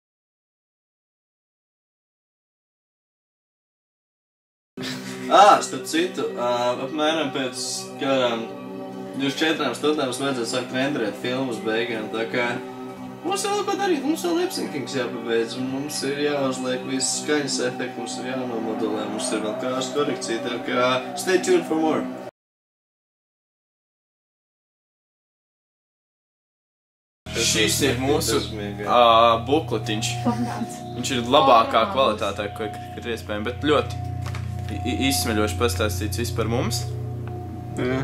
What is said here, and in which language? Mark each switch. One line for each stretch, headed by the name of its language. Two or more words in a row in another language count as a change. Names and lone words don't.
Latvian: Starp citu, apmēram pēc kādām 24 stundām vajadzētu sākt rendrēt filmu uz beigām, tā kā mums vēl ko darīt, mums vēl lipsynkings jāpabeidz, un mums ir jāuzliek visas skaņas efekti, mums ir jānomodulē, mums ir vēl kārs korekcija, tā kā
English: stay tuned for more.
Latvian: Šis ir mūsu bukletiņš. Viņš ir labākā kvalitātē, kad iespējami, bet ļoti izsmeļoši pastāstīts viss par mums. Jā.